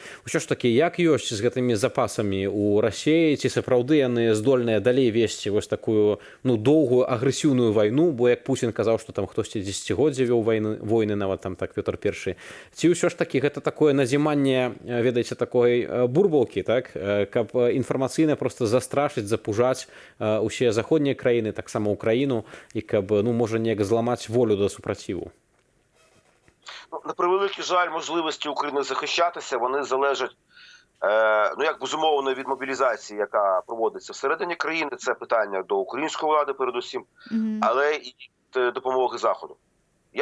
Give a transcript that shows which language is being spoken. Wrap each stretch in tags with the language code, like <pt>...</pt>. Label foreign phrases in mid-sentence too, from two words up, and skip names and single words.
<be>Усё ж такі, як ёсць з гэтымі запасамі ў Расіі, ці сапраўды яны здольныя далей весці вось такую доўгую агрэсіўную вайну, бо як Путін казаў, што там хтосьці дзесяцігоддзя вёў войны, нават там так Пётр I. Ці ўсё ж такі гэта такое назіманне, ведаеце, такой бурбалкі, так, каб інфармацыйна проста застрашыць, запужаць усе заходнія краіны, таксама Україну, і каб, може, неяк зламаць</be> <uk>волю до супротиву? На превеликий жаль, можливості України захищатися, вони залежать, безумовно, від мобілізації, яка проводиться всередині країни. Це питання до української влади передусім, але і від допомоги Заходу.</uk>